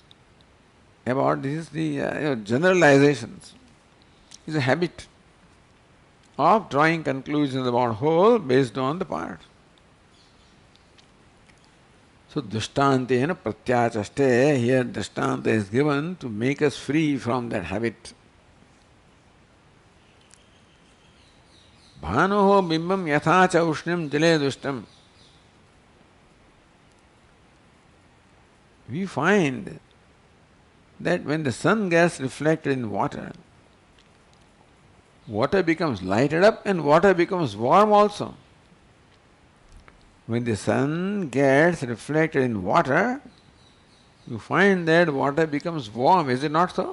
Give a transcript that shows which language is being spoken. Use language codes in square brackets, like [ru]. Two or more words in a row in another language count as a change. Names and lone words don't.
[en] About this is the generalizations. It's a habit of drawing conclusions about whole based on the part. So [sa] दृष्टान्तेन प्रत्याचष्टे, [en] here drishtanta is given to make us free from that habit. [sa] भानोः बिम्बम् यथा च उष्णिम् जले दृष्टम्. [en] We find that when the sun gets reflected in water, water becomes lighted up and water becomes warm also. When the sun gets reflected in water, you find that water becomes warm, is it not so?